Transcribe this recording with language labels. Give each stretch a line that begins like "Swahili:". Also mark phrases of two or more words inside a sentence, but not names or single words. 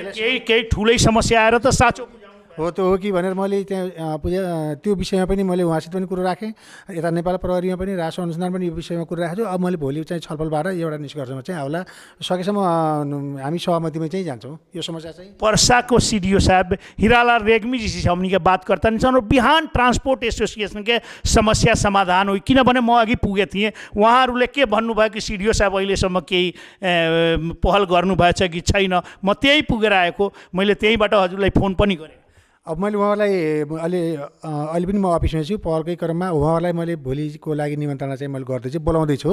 Nepali: केही ठुलै समस्या आएर त साँचो हो त हो कि भनेर मैले त्यहाँ त्यो विषयमा पनि मैले उहाँसित पनि कुरो राखेँ, यता नेपाल प्रहरीमा पनि राष्ट्र अनुसन्धान पनि यो विषयमा कुरो राखेको छु। अब मैले भोलि चाहिँ छलफलबाट एउटा निष्कर्षमा चाहिँ आउला, सकेसम्म हामी सहमतिमा चाहिँ जान्छौँ। यो समस्या चाहिँ
Bhojpuri: पर्साको सीडीओ साहब हीरालाल रेग्मी जी से हमनी के बात करता नहीं सन और बिहान ट्रांसपोर्ट एसोसिएशन के समस्या समाधान हुई,
Nepali: किनभने म अघि पुगे थिएँ। उहाँहरूले के भन्नुभयो कि सीडीओ साहब अहिलेसम्म केही पहल गर्नुभएछ कि छैन, म त्यही पुगेर आएको। मैले त्यहीँबाट हजुरलाई फोन पनि गरेँ। अब मैले उहाँलाई अहिले पनि म अफिसमा छु, पहलकै क्रममा उहाँलाई मैले भोलिको लागि निमन्त्रणा चाहिँ मैले गर्दैछु, बोलाउँदैछु।